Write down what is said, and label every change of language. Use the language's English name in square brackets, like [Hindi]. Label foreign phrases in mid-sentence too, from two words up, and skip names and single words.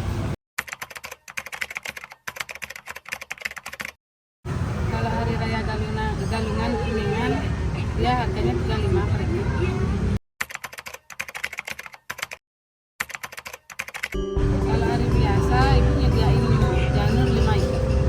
[Indonesian] Kalau hari raya galungan kuningan, dia harganya 35 per ikat. Kalau hari biasa, ibu nyediain janur 5 ikat.